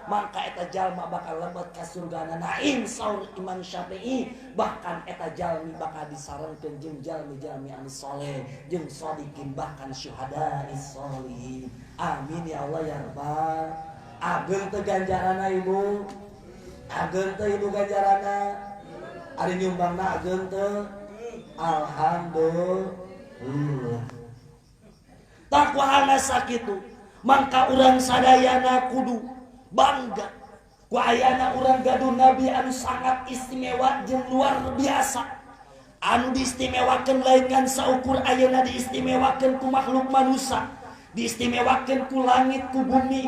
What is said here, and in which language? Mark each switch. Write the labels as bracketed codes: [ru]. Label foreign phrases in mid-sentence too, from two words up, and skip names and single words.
[su] Maka eta jalma bakal lebet ka surgana naim saur Imam Syafi'i. Bahkan eta jalmi bakal disarenkeun jeung jalmi-jalmi anu saleh jeung shodiqin, bahkan syuhada'is sholihin. [ar] آمين يا الله يا رب. [su] Ageun teu ganjaranna ibu, ageun teu ibu ganjaranna, ari nyumbangna ageun teu. Alhamdulillah. Takwahana sakitu, mangka urang sadayana kudu bangga ku ayana urang gaduh Nabi anu [id] sangat istimewa [su] jeung [id] luar biasa, [su] anu diistimewakeun lain ngan saukur ayeuna diistimewakeun ku makhluk manusia, diistimewakeun ku langit ku bumi.